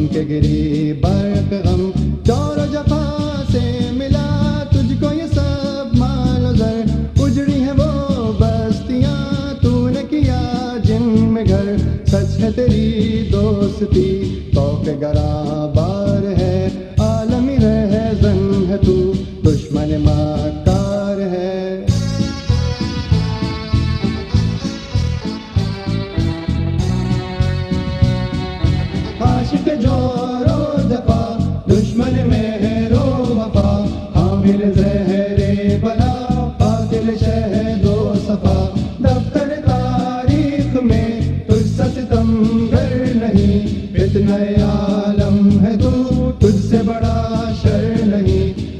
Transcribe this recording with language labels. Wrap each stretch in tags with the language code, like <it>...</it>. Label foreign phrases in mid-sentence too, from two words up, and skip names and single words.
<ur>کے گری برق غم، چور و جفا سے ملا تجھ کو یہ سب مال و زر، اجڑی ہیں وہ بستیاں تو نے کیا جن میں گھر، سچ ہے تیری دوستی توق گراں بار ہے، عالمی رہزن ہے تو دشمن مکار ہے۔ عاشق جور و جفا دشمن مہر و وفا، حامل زہر بلا قاتل شہد و صفا، دفتر تاریخ میں تجھ سا ستمگر نہیں، فتنہ عالم ہے تو تجھ سے بڑا شر نہیں،</ur>